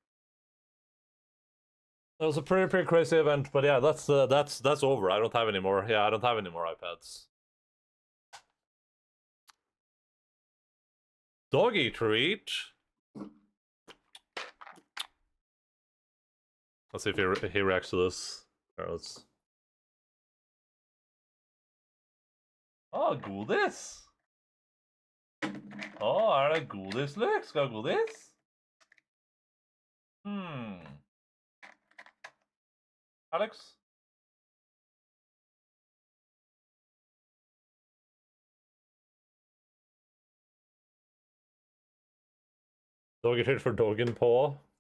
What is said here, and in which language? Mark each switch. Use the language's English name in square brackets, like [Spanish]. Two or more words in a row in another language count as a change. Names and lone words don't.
[English] It was a pretty crazy event, but yeah, that's over. I don't have any more. Yeah, I don't have any more iPads. Doggy treat. Let's see if he reacts to this. Right, let's. [Swedish] Oh, godis! [Norwegian] Å, er det godis, Luke? Skal du ha godis? Alex? [English] Doggy treat [Norwegian] for doggen på.